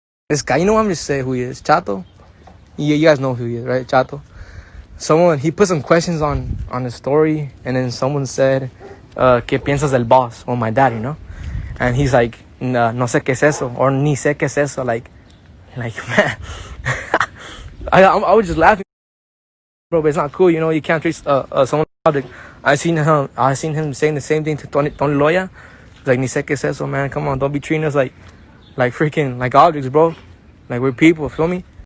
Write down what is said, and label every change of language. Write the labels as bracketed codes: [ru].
[en] This guy, you know what, I'm just saying who he is. Chato. You guys know who he is, right? Chato. He put some questions on his story, and then someone said, [es] ¿qué piensas del boss? [en] Or my dad, you know? And he's like, [es] no sé qué es eso, [en] or [es] ni sé qué es eso. [en] Like man. I was just laughing, bro, but it's not cool, you know? You can't treat someone's object. I seen him saying the same thing to Tony Loya. He's like, [es] ni sé qué es eso, [en] man. Come on, don't be treating us like freaking, like objects, bro. Like, we're people, feel me?